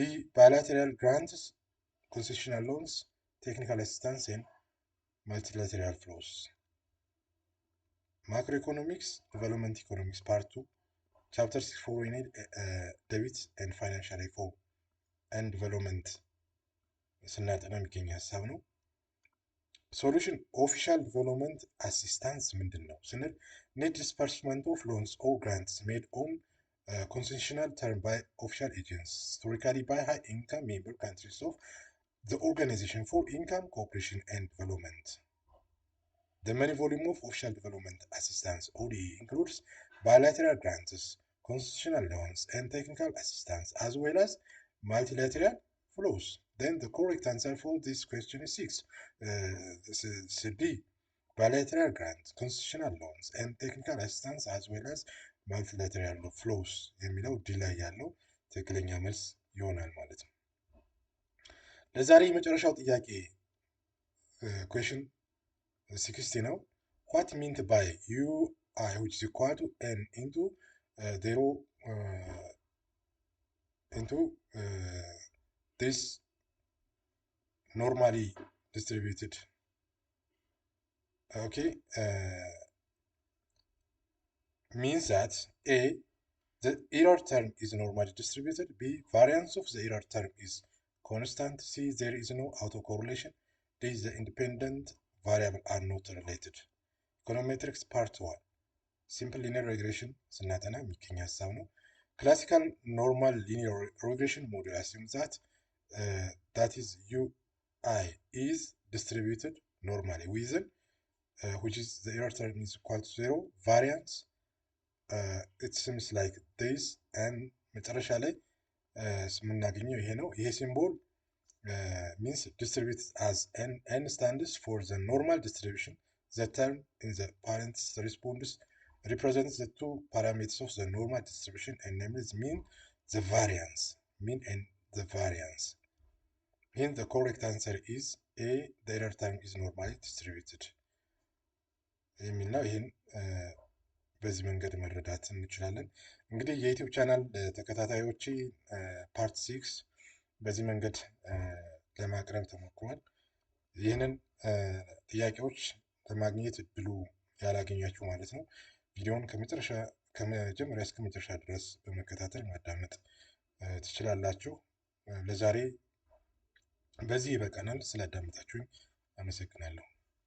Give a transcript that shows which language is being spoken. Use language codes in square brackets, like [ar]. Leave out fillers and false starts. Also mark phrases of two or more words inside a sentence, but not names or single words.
[en] Bilateral grants, concessional loans, technical assistance and multilateral flows. Macroeconomics, Development Economics Part 2, Chapter 6 Foreign Aid, Debt and Financial Reform and Development [am] ስናጠና የሚገኝ ሀሳብ ነው። [en] solution official development assistance [am] ምንድን ነው ስንል [en] net disbursement of loans or grants made on concessional term by official agents historically by high income member countries of the Organization for Income Cooperation and Development. The money volume of official development assistance ODA includes bilateral grants, concessional loans, and technical assistance, as well as multilateral flows. Then the correct answer for this question is 6. This is D. Bilateral grants, concessional loans, and technical assistance, as well as multilateral flows. [am] የሚለው ዲ ላይ ያለው ትክክለኛ መልስ ይሆናል ማለት ነው። ለዛሬ የመጨረሻው ጥያቄ question 60 ነው። [en] what meant by UI which is equal to n into 0 into this normally distributed okay means that A, the error term is normally distributed, B, variance of the error term is constant, C, there is no autocorrelation, D, the independent variable are not related. Econometrics part 1 simple linear regression [am] ስናጠና የሚገኝ ሀሳብ ነው። [en] classical normal linear regression model assumes that is UI is distributed normally within which is the error term is equal to 0 variance it seems like this and [am] መጨረሻ ላይ የምናገኘው ይሄ ነው። ይሄ ሲምቦል [en] means distributed as n stands for the normal distribution The term in the parent's response represents the two parameters of the normal distribution, and namely the mean and the variance. Hence, the correct answer is A. The error term is normally distributed [am] የሚል ነው። ይህን በዚህ መንገድ መረዳት እንችላለን። እንግዲህ የዩቲዩብ ቻናል ተከታታዮች ፓርት 6 በዚህ መንገድ ለማቅረብ ተሞክሯል። ይህንን ጥያቄዎች ለማግኘት እድሉ ያላገኛችሁ ማለት ነው ቪዲዮውን ከመጀመሪያ እስከ መጨረሻ ድረስ በመከታተል ማዳመጥ ትችላላችሁ። ለዛሬ በዚህ ይበቃናል። ስላዳመጣችሁኝ አመሰግናለሁ።